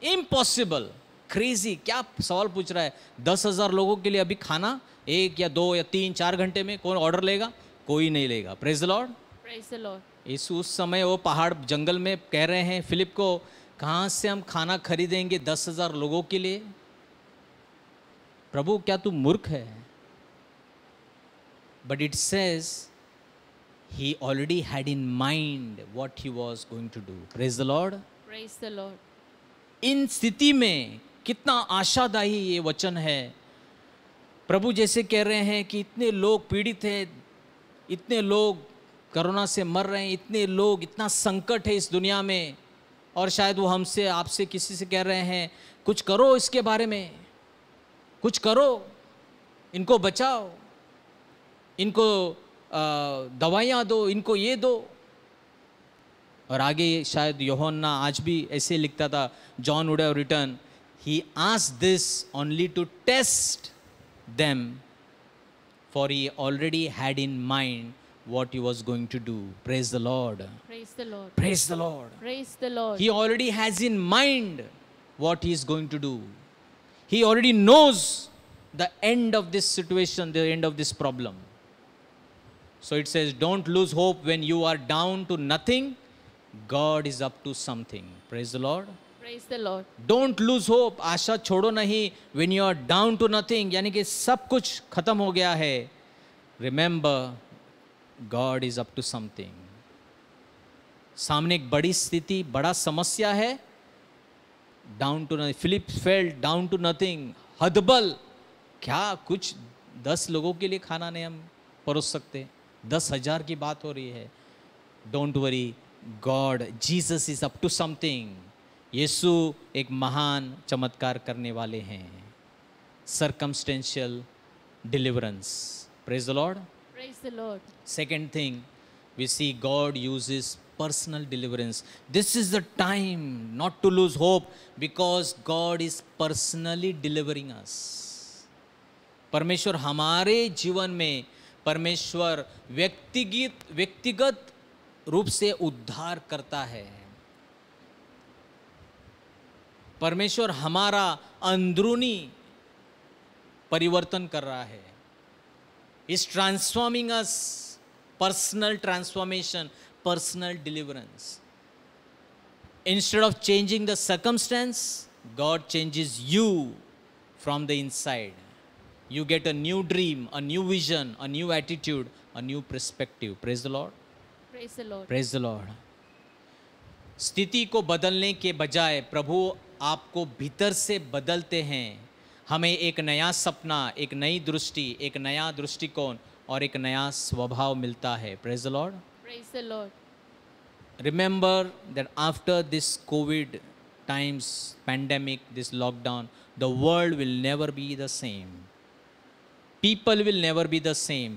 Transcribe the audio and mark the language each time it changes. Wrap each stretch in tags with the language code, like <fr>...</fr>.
<hi>Impossible, crazy. क्या सवाल पूछ रहा है? 10,000 लोगों के लिए अभी खाना 1 या 2 या 3, 4 घंटे में कौन ऑर्डर लेगा? कोई नहीं लेगा.</hi> <en>Praise the Lord. Praise the Lord.</en> <hi>यीशु उस समय वो पहाड़ जंगल में कह रहे हैं फिलिप को, कहाँ से हम खाना खरीदेंगे 10,000 लोगों के लिए? प्रभु, क्या तू मूर्ख है?</hi> <en>But it says he already had in mind what he was going to do. Praise the Lord. Praise the Lord.</en> <hi>इन स्थिति में कितना आशादायी ये वचन है. प्रभु जैसे कह रहे हैं कि इतने लोग पीड़ित हैं, इतने लोग कोरोना से मर रहे हैं, इतने लोग, इतना संकट है इस दुनिया में, और शायद वो हमसे, आपसे, किसी से कह रहे हैं, कुछ करो इसके बारे में, कुछ करो, इनको बचाओ, इनको दवाइयाँ दो, इनको ये दो. और आगे शायद यूहन्ना आज भी ऐसे लिखता था,</hi> <en>John would have written, he asked this only to test them, for he already had in mind what he was going to do. Praise the Lord. Praise the Lord. Praise the Lord. Praise the Lord. He already has in mind what he is going to do. He already knows the end of this situation, the end of this problem. So it says, don't lose hope when you are down to nothing. God is up to something. Praise the Lord. Praise the Lord. Don't lose hope.</en> <hi>आशा छोड़ो नहीं.</hi> <en>When you are down to nothing,</en> <hi>यानी कि सब कुछ खत्म हो गया है.</hi> <en>Remember, God is up to something.</en> <hi>सामने एक बड़ी स्थिति, बड़ा समस्या है.</hi> <en>Down to nothing. Philip felt down to nothing.</en> <hi>हदबल. क्या कुछ 10 लोगों के लिए खाना नहीं हम परोस सकते. 10,000 की बात हो रही है.</hi> <en>Don't worry. God, Jesus is up to something.</en> <hi>यीशु एक महान चमत्कार करने वाले हैं.</hi> <en>Circumstantial deliverance. Praise the Lord. Praise the Lord. Second thing, we see God uses personal deliverance. This is the time not to lose hope because God is personally delivering us.</en> <hi>परमेश्वर हमारे जीवन में परमेश्वर व्यक्तिगत रूप से उद्धार करता है. परमेश्वर हमारा अंदरूनी परिवर्तन कर रहा है.</hi> <en>Is transforming us. Personal transformation, personal deliverance. Instead of changing the circumstance, God changes you from the inside. You get a new dream, a new vision, a new attitude, a new perspective. Praise the Lord. Praise the Lord. Praise the Lord.</en> <hi>स्थिति को बदलने के बजाय प्रभु आपको भीतर से बदलते हैं. हमें एक नया सपना, एक नई दृष्टि, एक नया दृष्टिकोण और एक नया स्वभाव मिलता है.</hi> <en>Praise the Lord. Praise the Lord. Remember that after this COVID times, pandemic, this lockdown, the world will never be the same. People will never be the same.</en>